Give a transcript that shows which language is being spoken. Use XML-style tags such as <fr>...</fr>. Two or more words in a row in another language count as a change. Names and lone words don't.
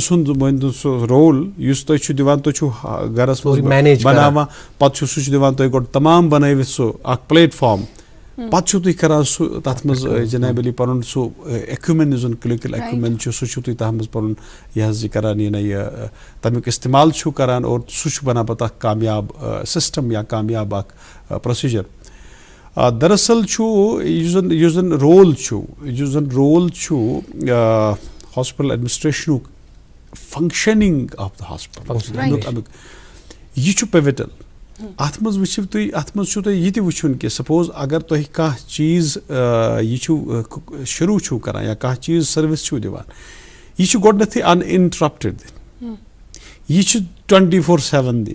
<ks>سُنٛد مٲنۍتو سُہ رول یُس تُہۍ چھُ دِوان, تُہۍ چھُو گرس منٛز بناوان, پتہٕ چھُ سُہ چھُ دِوان تۄہہِ گۄڈٕ تمام بنٲوِتھ سُہ اکھ پلیٹ فارم, پتہٕ چھُو تُہۍ کران سُہ تتھ منٛز جناب علی پنُن سُہ ایکوٗمین یُس زن</ks> <en>clinical acumen</en> <ks>چھُ, سُہ چھُو تُہۍ تتھ منٛز پنُن یہِ حظ یہِ کران, یہِ تمیُک استعمال چھُو کران, اور سُہ چھُ بنان پتہٕ اکھ کامیاب سسٹم یا کامیاب اکھ پروسیجر. دراصل چھُ یُس زن رول چھُ</ks> <en>hospital administration functioning of the hospital,</en> <ks>امیُک یہِ چھُ پِوٹل. اتھ منٛز وٕچھِو تُہۍ, اتھ منٛز چھُو تۄہہِ یہِ تہِ وٕچھُن کہِ سپوز اگر تۄہہِ کانٛہہ چیٖز یہِ چھُو شروٗع چھُو کران یا کانٛہہ چیٖز سٔروِس چھُو دِوان, یہِ چھُ گۄڈنیٚتھٕے</ks> <en>uninterrupted</en> <ks>دِنۍ, یہِ چھُ 24/7 دِنۍ.</ks>